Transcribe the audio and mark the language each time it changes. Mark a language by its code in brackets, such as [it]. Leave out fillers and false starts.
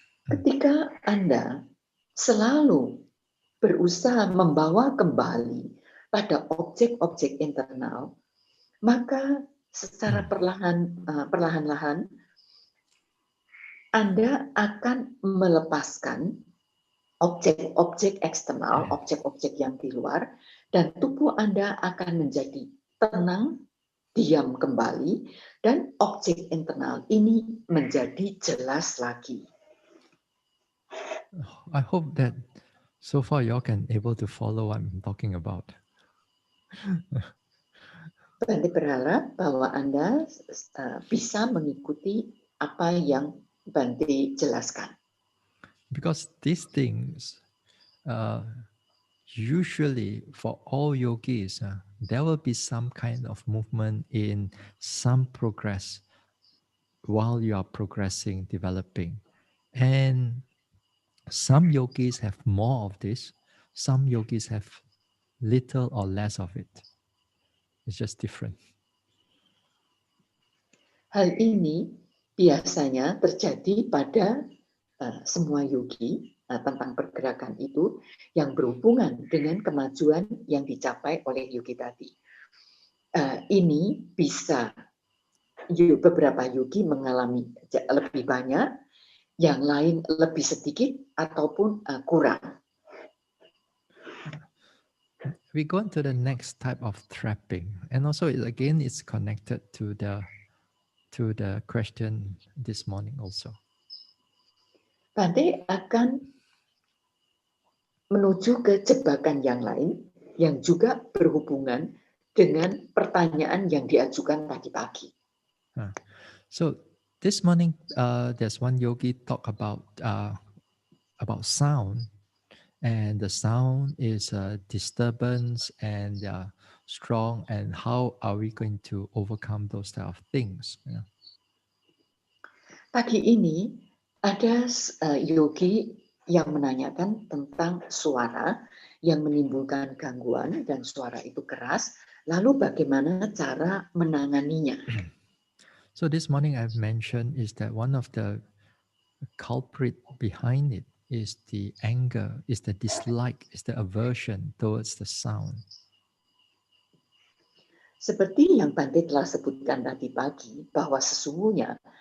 [id] Ketika Anda selalu berusaha membawa kembali pada objek-objek internal, maka secara perlahan-lahan Anda akan melepaskan objek-objek eksternal, objek-objek yang di luar, dan tubuh Anda akan menjadi tenang, diam kembali, dan objek internal ini menjadi jelas lagi. [en] I hope that so far y'all can able to follow what I'm talking about. [id] Bante berharap bahwa Anda bisa mengikuti apa yang Bante jelaskan. [en] Because these things, usually for all yogis, there will be some kind of movement in some progress while you are progressing, developing. And some yogis have more of this, some yogis have little or less of it. It's just different. [id] Hal ini biasanya terjadi pada semua yogi tentang pergerakan itu yang berhubungan dengan kemajuan yang dicapai oleh yogi tadi. Ini bisa beberapa yogi mengalami lebih banyak, yang lain lebih sedikit ataupun kurang. [en] We go on to the next type of trapping, and also again it's connected to the question this morning also. [id] Bante akan menuju ke jebakan yang lain yang juga berhubungan dengan pertanyaan yang diajukan tadi pagi. [en] So this morning, there's one yogi talk about sound, and the sound is a disturbance and strong, and how are we going to overcome those type of things? Yeah. [id] Pagi ini ada yogi yang menanyakan tentang suara yang menimbulkan gangguan dan suara itu keras, lalu bagaimana cara menanganinya? [en] So this morning I've mentioned is that one of the culprit behind it is the anger, is the dislike, is the aversion towards the sound. [id] Seperti yang Bante telah sebutkan tadi pagi, bahwa sesungguhnya